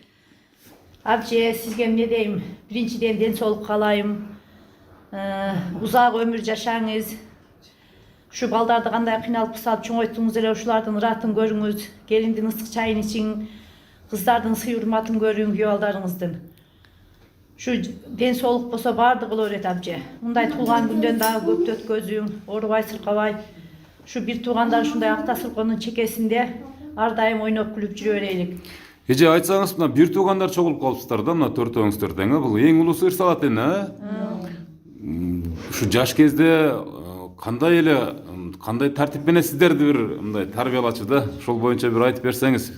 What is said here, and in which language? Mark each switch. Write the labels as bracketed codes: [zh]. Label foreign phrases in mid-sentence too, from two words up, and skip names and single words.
[ky] Абже, сизге эмне дейм? Биринчиден ден соолук каалайм. Узак өмүр жашаңыз. Ушу балдарды кандай кыйналып салып чоңойттуңуз эле ушулардын ыратын көрүңүз. Келиндин ысык чайын ичиң, кыздардын сый урматын көрүң, күйөө балдарыңыздын. Ушу ден соолук болсо баардыгы болор эди абже. Мындай туулган күндөн дагы көп өткөзүң, оорубай сыркабай. Şu бир туугандар ушундай акта сыркоонун чекесинде ар дайым ойноп күлүп жүрө берелик. Эже айтсаңыз, мына бир туугандар чогулуп калыпсыздар да, мына төртөөңүздөр тең, бул эң улуусу Ырсалат эне, Ушу жаш кезде кандай тартип менен сиздерди бир мындай тарбиялачу да, ошол боюнча бир айтып берсеңиз.